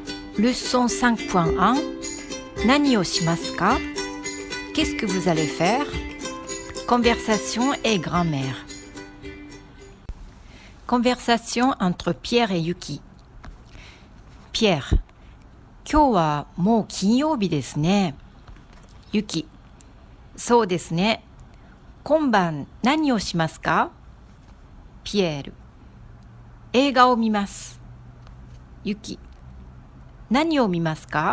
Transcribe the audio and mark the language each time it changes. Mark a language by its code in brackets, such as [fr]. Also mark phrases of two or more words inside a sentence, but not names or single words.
[ja] Leçon 5.1 何をしますか? [fr] Qu'est-ce que vous allez faire? Conversation et grammaire. Conversation entre Pierre et Yuki. Pierre, [ja] 今日はもう金曜日ですね。Yuki, そうですね。今晩何をしますか？ピエール、映画を見ます。Yuki、何を見ますか？